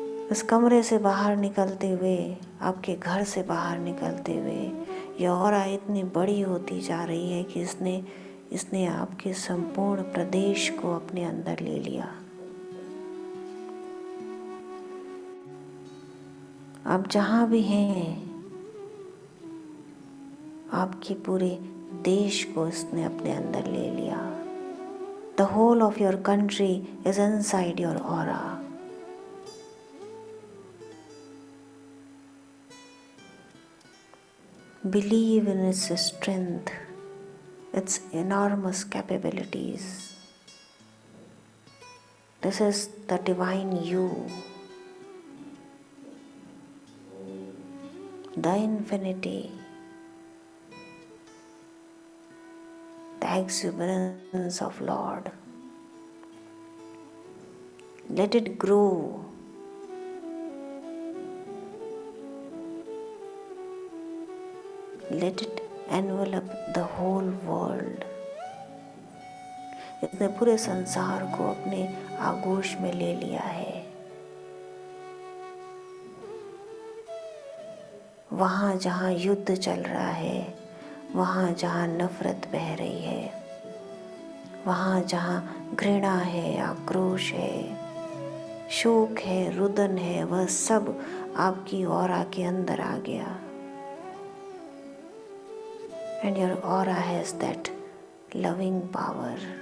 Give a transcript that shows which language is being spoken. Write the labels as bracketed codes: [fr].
[hi] इस कमरे से बाहर निकलते हुए, आपके घर से बाहर निकलते हुए, यह ऑरा इतनी बड़ी होती जा रही है कि इसने आपके संपूर्ण प्रदेश को अपने अंदर ले लिया। आप जहाँ भी हैं, आपके पूरे देश को इसने अपने अंदर ले लिया। [en] The whole of your country is inside your aura. Believe in its strength, its enormous capabilities. This is the divine you, the infinity, the exuberance of Lord. Let it grow. Let it envelop the whole world. [hi] इसने पूरे संसार को अपने आगोश में ले लिया है। वहाँ जहाँ युद्ध चल रहा है, वहाँ जहाँ नफरत बह रही है, वहाँ जहाँ घृणा है, आक्रोश है, शोक है, रुदन है, वह सब आपकी ऑरा के अंदर आ गया। [en] And your aura has that loving power,